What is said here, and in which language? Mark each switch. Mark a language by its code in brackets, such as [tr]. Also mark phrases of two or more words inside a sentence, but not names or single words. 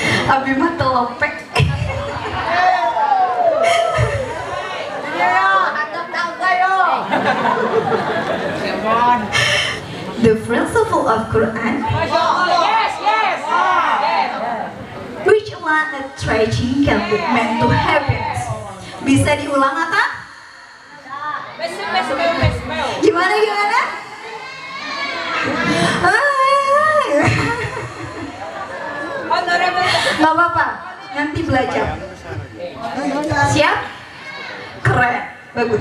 [su] Abi mah telopek. [en] The principle of Quran. Which one attracting can lead man to happiness? [id] Bisa diulang apa? Gimana? Gak apa-apa, nanti belajar. Siap? Keren, bagus.